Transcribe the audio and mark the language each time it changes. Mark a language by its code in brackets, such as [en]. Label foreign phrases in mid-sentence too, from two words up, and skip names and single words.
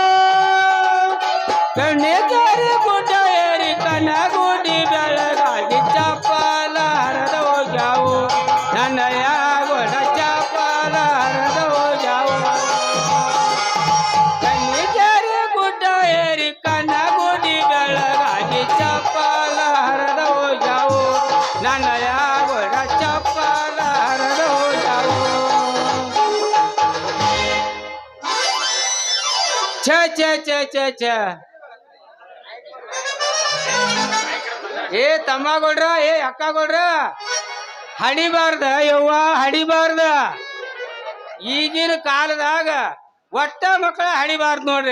[kn] ಕಣ್ಣೆ ಜಾರಿ ಗುಡ್ಡ ಏರಿ ಕಣ್ಣ ಗುಡಿ ಬೆಳಗಾಗಿ ಚಪ್ಪಲ ಹರದ ಹೋಗ್ಯಾವು ನನ್ನಯ್ಯ ಬೋಡ ಚಪ್ಪಲ ಹರದ ಹೋಗ್ಯಾವು ಗುಡ್ಡ ಏರಿ ಕಣ್ಣ ಗುಡಿ ಬೆಳಗಾಗಿ ಚಪ್ಪಲ ಹರದ ಹೋಗ್ಯಾವು ನನ್ನ ಯಾವಡ ಚಪ್ಪಲ ಹರದ ಹೋಗ್ಯಾವು ಛ ಛ ಛ ಛ ಛ ಏ ತಮ್ಮಗೌಡ್ರ ಏ ಅಕ್ಕಗೌಡ್ರ ಹಡಿಬಾರ್ದ ಯವ್ವ ಹಡಿಬಾರ್ದ ಈಗಿನ ಕಾಲದಾಗ ಒಟ್ಟ ಮಕ್ಕಳ ಹಡಿಬಾರ್ದು ನೋಡ್ರಿ